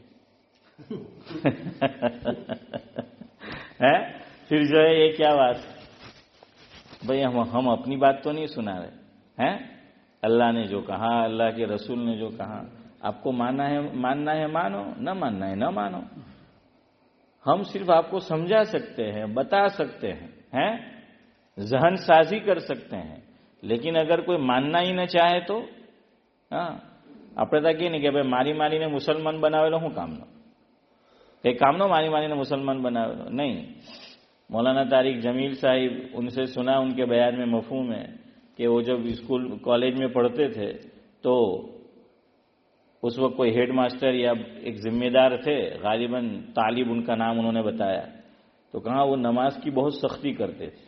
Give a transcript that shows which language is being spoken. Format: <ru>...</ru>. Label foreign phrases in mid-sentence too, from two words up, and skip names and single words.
<ur>پھر جو ہے یہ کیا بات ہے بھائی، ہم اپنی بات تو نہیں سنا رہے ہیں، اللہ نے جو کہا، اللہ کے رسول نے جو کہا، آپ کو ماننا ہے مانو، نہ ماننا ہے نہ مانو۔ ہم صرف آپ کو سمجھا سکتے ہیں، بتا سکتے ہیں، ذہن سازی کر سکتے ہیں، لیکن اگر کوئی ماننا ہی نہ چاہے تو</ur> <gu>આપણે કહે ને કે ભાઈ મારીને મુસલમાન બનાવેલો શું કામનો, કઈ કામનો મારીને મુસલमान બનાવેલો નહીં।</gu> <ur>مولانا طارق جمیل صاحب، ان سے سنا ان کے بیان میں مفہوم ہے کہ وہ جب اسکول کالج میں پڑھتے تھے تو اس وقت کوئی ہیڈ ماسٹر یا ایک ذمہ دار تھے، غالباً طالب ان کا نام انہوں نے بتایا، تو کہا وہ نماز کی بہت سختی کرتے تھے۔</ur>